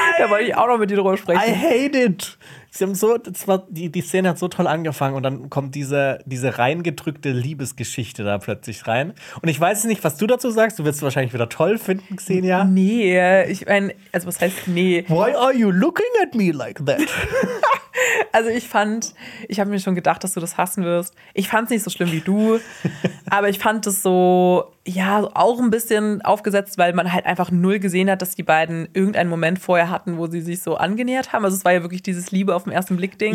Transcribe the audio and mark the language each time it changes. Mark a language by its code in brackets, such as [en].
[de] Da wollte ich auch noch mit dir drüber sprechen. [en] I hate it. [de] Sie haben so, das war, die Szene hat so toll angefangen und dann kommt diese reingedrückte Liebesgeschichte da plötzlich rein. Und ich weiß nicht, was du dazu sagst. Du wirst es wahrscheinlich wieder toll finden, Xenia. Nee, ich meine, also was heißt nee? [en] Why are you looking at me like that? [de] Also ich habe mir schon gedacht, dass du das hassen wirst. Ich fand es nicht so schlimm wie du, aber ich fand es so, ja, auch ein bisschen aufgesetzt, weil man halt einfach null gesehen hat, dass die beiden irgendeinen Moment vorher hatten, wo sie sich so angenähert haben. Also es war ja wirklich dieses Liebe auf den ersten Blick Ding,